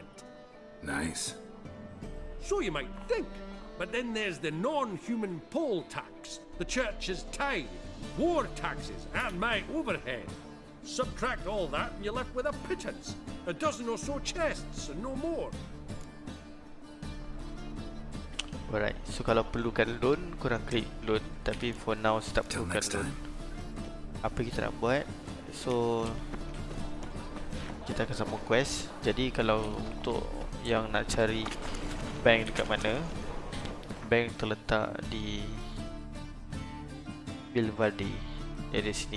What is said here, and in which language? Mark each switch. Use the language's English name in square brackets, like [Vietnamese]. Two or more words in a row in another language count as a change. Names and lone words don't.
[English] Nice. So you might think, but then there's the non-human poll tax, the church's tithe, war taxes, and my overhead. Subtract all that and you're left with a pittance, a dozen or so chests and no more. alright. [Malay] So kalau perlukan loan, korang klik loan. Tapi [English] for now [Malay] saya tak [English] Till [Malay] perlukan [English] next [Malay] loan. [English] time. [Malay] Apa kita nak buat? So kita akan sambung quest. Jadi kalau untuk yang nak cari bank dekat mana, bank terletak di Bilvadi, dari sini.